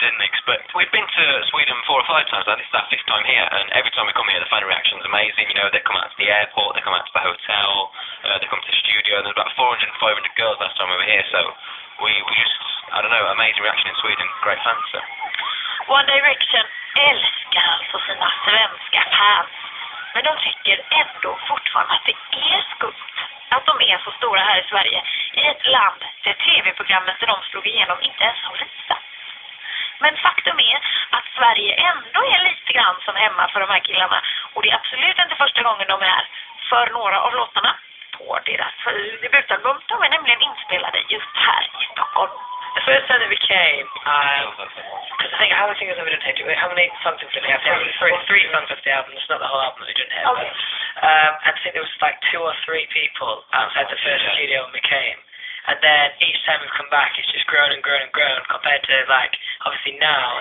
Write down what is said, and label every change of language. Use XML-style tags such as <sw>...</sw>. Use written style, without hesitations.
<en>didn't expect. We've been to Sweden 4 or 5 times, and this is our 5th time here, and every time we come here, the fan reaction is amazing. You know, they come out to the airport, they come out to the hotel, they come to the studio, and there's about 400 and 500 girls last time we were here, so we just, I don't know, amazing reaction in Sweden, great fans. So.</en> <sv>One Direction älskar alltså sina svenska fans, men de tycker ändå fortfarande att det är skumt att de är så stora här i Sverige, i ett land där tv-programmet där de slog igenom inte ens har visat. Men faktum är att Sverige ändå är lite grann som hemma för de här killarna, och det är absolut inte första gången de är här, för några av låtarna på deras debutalbum, de är nämligen inspelade just här i Stockholm.</sv> <en>The first time that we came, because I think how many singles have we done here? How many songs have we done here? Three songs off the album. It's not the whole album that we done here. Okay. I think there was like 2 or 3 people outside the first studio when we came, and then each time we've come back, it's just grown and grown and grown compared to like obviously now.</en>